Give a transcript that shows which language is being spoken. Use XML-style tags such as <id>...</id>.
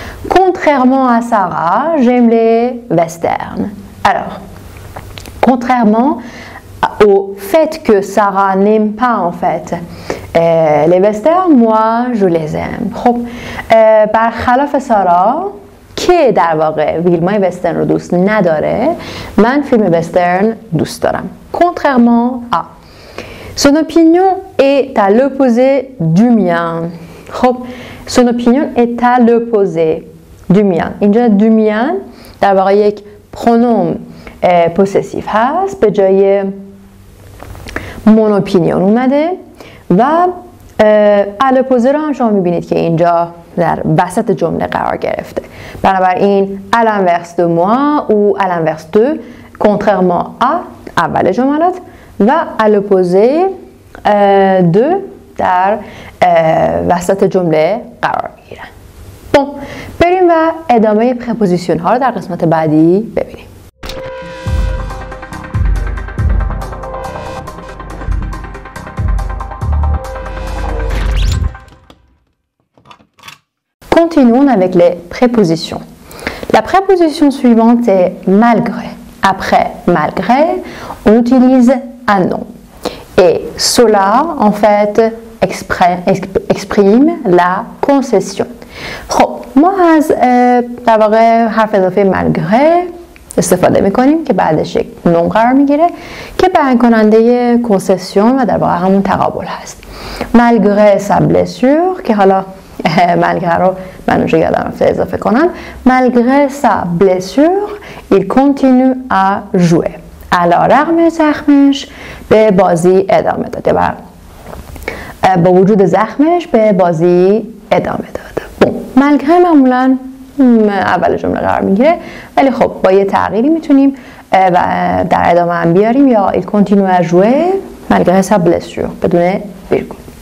<fr>Contrairement à Sarah, j'aime les westerns. Alors, contrairement au fait que Sarah n'aime pas en fait les westerns, moi je les aime.</fr> <fa>خب برخلاف سارا که در واقع فیلم‌های وسترن رو دوست نداره، من فیلم وسترن دوست دارم.</fa> <fr>Contrairement à. Son opinion est à l'opposé du mien. خب son opinion est à l'opposé du mien.</fr> <fa>اینجا</fa> <fr>du mien</fr> <fa>در واقع یک پرونوم پوسسیو هست به جای</fa> <fr>mon opinion</fr> <fa>اومده و الپوزه رو هم شما میبینید که اینجا در وسط جمله قرار گرفته. بنابراین</fa> <fr>à l'inverse de moi ou à l'inverse de, contrairement à</fr> <fa>اول جملات و الپوزه de در وسط جمله قرار میگیرن. بریم و ادامه پرپوزیسیون ها رو در قسمت بعدی ببینیم.</fa> <fr>Continuons avec les prépositions. La préposition suivante est malgré. Après malgré, on utilise un nom. Et cela, en fait, exprime la concession.</fr> <fa>خب ما از در واقع حرف اضافه</fa> <fr>malgré</fr> <fa>استفاده میکنیم که بعدش یک نون قرار میگیره که بیان کننده کنسسیون و در واقع همون تقابل هست.</fa> <fr>malgré sa blessure</fr> <fa>که حالا malgré رو من اونجا یادم رفته اضافه کنم.</fa> <fr>malgré sa blessure il continue à jouer.</fr> <fa>علیرغم زخمش به بازی ادامه داده و با وجود زخمش به بازی ادامه داده. malgré معمولا اول جمله قرار میگیره ولی خب با یه تغییری میتونیم و در ادامه هم بیاریم یا</fa> <fr>il continue à jouer malgré sa blessure</fr> <fa>بدون ویرگول.</fa>